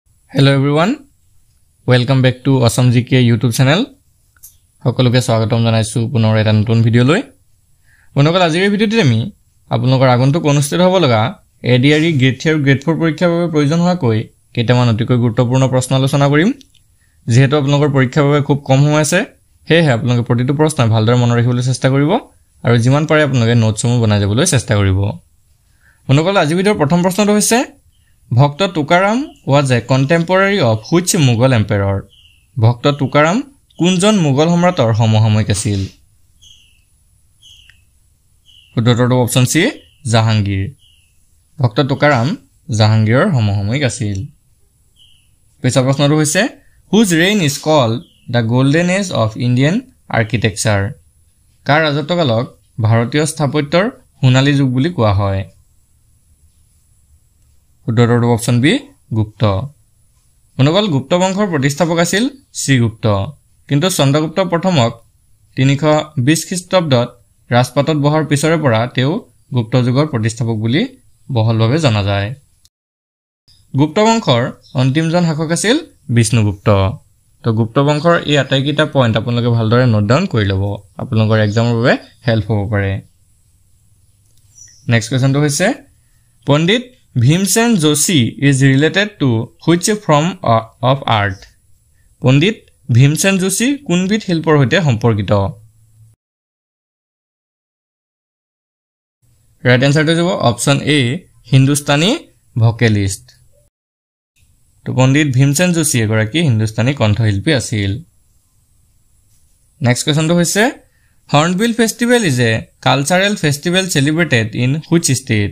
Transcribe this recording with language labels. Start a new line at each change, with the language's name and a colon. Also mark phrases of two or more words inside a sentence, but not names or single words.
English: Hello everyone, welcome back to Awesome GK YouTube channel.
Assamese: সকলোকে স্বাগতম জনাইছো পুনৰ এটা নতুন ভিডিও লৈ। বন্ধুসকল আজিৰ ভিডিওটিত আমি আপোনালোকৰ আগন্তুক অনুষ্ঠিত হ'ব লগা এডিআৰই গ্ৰেড 3 আৰু গ্ৰেড 4 পৰীক্ষাৰ বাবে প্ৰয়োজন হোৱা কৈ কেইটামান অতিকৈ গুৰুত্বপূৰ্ণ প্ৰশ্ন আলোচনা কৰিম। যেহেতু আপোনালোকৰ পৰীক্ষাৰ বাবে খুব কম সময় আছে, সেয়েহে আপোনালোকে প্ৰতিটো প্ৰশ্ন ভালদৰে মনত ৰাখিবলৈ চেষ্টা কৰিব আৰু যিমান পাৰে আপোনালোকে নোটসমূহ বনাই যাবলৈ চেষ্টা কৰিব। বন্ধুসকল আজিৰ ভিডিওৰ প্ৰথম প্ৰশ্নটো হৈছে
English: Bhakta Tukaram was a contemporary of which Mughal emperor?
Assamese: Bhakta Tukaram kunjon Mughal সম্ৰাটৰ সমসাময়িক আছিল? উত্তৰটো
English: option C
Assamese: জাহাংগীৰ। Bhakta Tukaram জাহাংগীৰৰ সমসাময়িক আছিল। পিছৰ প্ৰশ্নটো হৈছে
English: whose reign is called the golden age of Indian architecture?
Assamese: কাৰ ৰাজত্বকালক ভাৰতীয় স্থাপত্যৰ সোণালী যুগ বুলি কোৱা হয়? উত্তৰটো
English: option B
Assamese: গুপ্ত। বন্ধুসকল গুপ্ত বংশৰ প্ৰতিষ্ঠাপক আছিল শ্ৰীগুপ্ত, কিন্তু চন্দ্ৰগুপ্ত প্ৰথমক 320 খ্ৰীষ্টাব্দত ৰাজপাটত বহাৰ পিছৰে পৰা তেওঁ গুপ্ত যুগৰ প্ৰতিষ্ঠাপক বুলি বহলভাৱে জনা যায়। গুপ্ত বংশৰ অন্তিমজন শাসক আছিল বিষ্ণুগুপ্ত। তো গুপ্ত বংশৰ এই আটাইকেইটা পইণ্ট আপোনালোকে ভালদৰে
English: note down
Assamese: কৰি ল'ব, আপোনালোকৰ এক্সামৰ বাবে হেল্প হ'ব পাৰে।
English: next question
Assamese: হৈছে পণ্ডিত
English: Bhimsen Joshi is related to which form of art?
Assamese: Pandit Bhimsen Joshi কোনবিধ শিল্পৰ সৈতে সম্পৰ্কিত?
English: right answer হ'ব option A Hindustani vocalist.
Assamese: তো পণ্ডিত ভীমসেন যোশী এগৰাকী হিন্দুস্তানী কণ্ঠশিল্পী আছিল।
English: next question হৈছে Hornbill festival is a cultural festival celebrated in which state?